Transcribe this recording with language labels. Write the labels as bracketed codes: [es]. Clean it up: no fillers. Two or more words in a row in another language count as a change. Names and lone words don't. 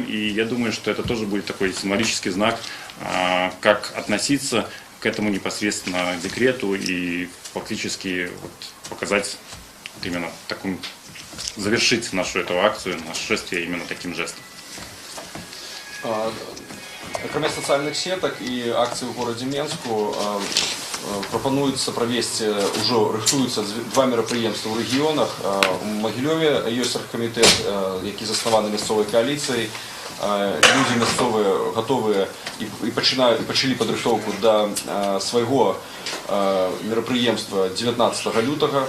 [ru] И я думаю, что это тоже будет такой символический знак, как относиться к этому непосредственно декрету и фактически вот показать вот именно таким, завершить нашу эту акцию, наше шествие именно таким жестом. Кроме социальных сеток и акций в городе Менску, [be] пропонуецца правесці, ўжо рыхтуюцца два мерапрыемствы ў рэгіёнах. У Магілёве ёсць аргкамітэт, які заснаваны мясцовай кааліцыяй. Людзі мясцовыя гатовыя і пачалі падрыхтоўку да свайго мерапрыемства 19 лютага.